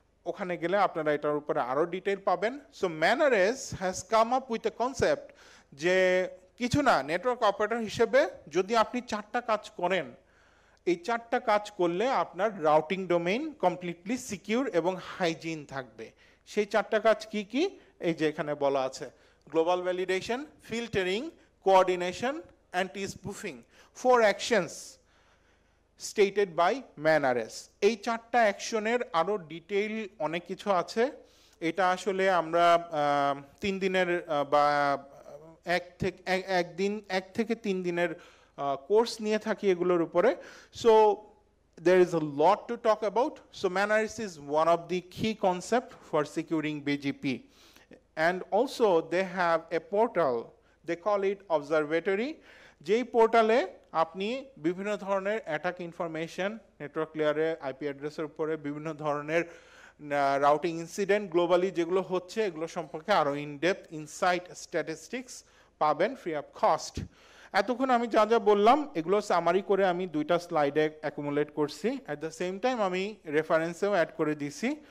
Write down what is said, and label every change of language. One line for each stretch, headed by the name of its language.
Bangla: ওখানে গেলে আপনারা এটার উপরে আরো ডিটেইল পাবেন।
English: so MANRS has come up with a concept
Bangla: যে কিছু না, নেটওয়ার্ক অপারেটর হিসেবে যদি আপনি 4টা কাজ করেন, এই 4টা কাজ করলে আপনার রাউটিং ডোমেইন কমপ্লিটলি সিকিউর এবং হাইজিন থাকবে। সেই 4টা কাজ কি কি এই যে এখানে বলা আছে: global validation, filtering, coordination, anti-spoofing.
English: 4 actions stated by ManRS.
Bangla: এই 4টা অ্যাকশনের আরো ডিটেইল অনেক কিছু আছে। এটা আসলে আমরা 3 দিনের বা 1 থেকে 3 দিনের কোর্স নিয়ে থাকি এগুলোর উপরে।
English: So there is a lot to talk about. So ManRS is one of the key concept for securing BGP. And also they have a portal, they call it observatory.
Bangla: যেই পোর্টালে আপনি বিভিন্ন ধরনের অ্যাটাক ইনফরমেশন, নেটওয়ার্ক লেয়ারে IP অ্যাড্রেসের উপরে বিভিন্ন ধরনের routing incident globally যেগুলো হচ্ছে এগুলো সম্পর্কে আরো ইনডেপথ ইনসাইট স্ট্যাটিস্টিক্স পাবেন ফ্রি অফ কস্ট। এতক্ষণ আমি যা যা বললাম এগুলো সামারি করে আমি 2টা স্লাইডে অ্যাকুমুলেট করছি,
English: at the same time
Bangla: আমি রেফারেন্সেও অ্যাড করে দিছি।